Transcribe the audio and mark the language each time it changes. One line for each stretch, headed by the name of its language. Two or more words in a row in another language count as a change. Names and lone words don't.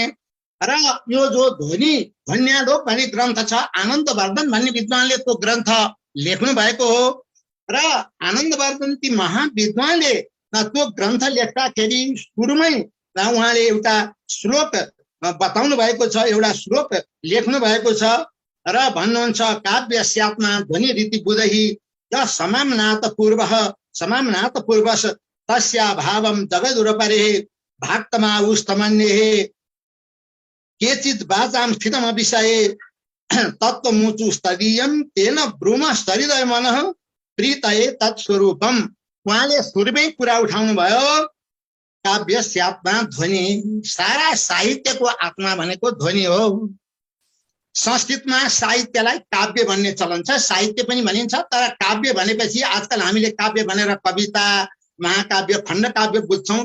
Nepali: र यो जो ध्वन्यालोक भन्ने ग्रन्थ छ, आनन्दवर्धन भन्ने विद्वानले त्यो ग्रन्थ लेख्नु भएको हो। र आनन्दवर्धन ती महाविद्वानले त्यो ग्रन्थ लेख्दाखेरि सुरुमै उहाँले एउटा श्लोक बताउनु भएको छ, एउटा श्लोक लेख्नु भएको छ, र भन्नुहुन्छ
Sanskrit: काव्य स्यात्मा ध्वनि रीति बुधहि य समाम्नात पूर्वस तस्या भावम जगदुरपरे भाक्तमाउस्तमन्ये केचित् वाचां स्थितम विषये तत्त्वमुचु स्तदीयं तेन ब्रूम स्तरिदय मनः प्रीतये तत्स्वरूपम।
Nepali: उहाँले सुरुमै कुरा उठाउनु भयो,
Sanskrit: काव्य स्यात्मा ध्वनि,
Nepali: सारा साहित्यको आत्मा भनेको ध्वनि हो। संस्कृतमा साहित्यलाई काव्य भन्ने चलन छ, साहित्य पनि भनिन्छ। तर काव्य भनेपछि आजकल हामीले काव्य भनेर कविता, महाकाव्य, खण्डकाव्य बुझ्छौँ।